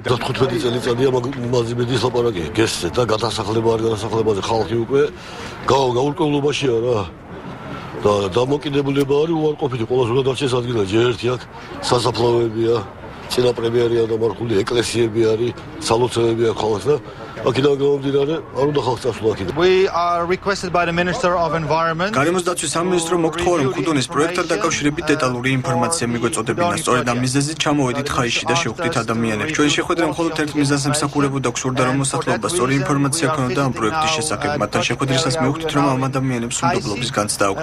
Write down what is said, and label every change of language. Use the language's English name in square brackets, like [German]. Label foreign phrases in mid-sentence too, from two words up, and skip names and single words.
[Georgian] 15 წელიწადია მაგაზე მედის ლაპარაკი გესცე და გადასახლება არ გადასახლებაზე ხალხი უკვე გაურკვევლობაშია რა. და დამოკიდებულება არის უარყოფითი, ყოველას უნდა დარჩეს ადგილი, ჯერ ერთი აქ სასაფლაოებია, წინაპრები არიან დამარხული, ეკლესიები არის, სალოცავები აქვს ხალხს და აქედან გამომდინარე არ უნდა ხალხს წასვლა აქედან. [English] We are requested by the Minister of Environment. [Georgian] გარემოს დაცვის სამინისტრო მოგთხოვა, რომ ხუდონის პროექტთან დაკავშირებით დეტალური ინფორმაცია მიგვეწოდებინა. სწორედ ამ მიზეზით ჩამოვედით ხაიში და შევხვდით ადამიანებს. ჩვენი შეხვედრა მხოლოდ ერთ მიზანს ემსახურებოდა, გსურდა რომ მოსახლეობა სწორი ინფორმაცია ქონოდა ამ პროექტის შესახებ. მათთან შეხვედრისას მივხვდით, რომ ამ ადამიანებს უნდობლობის განცდა აქვთ.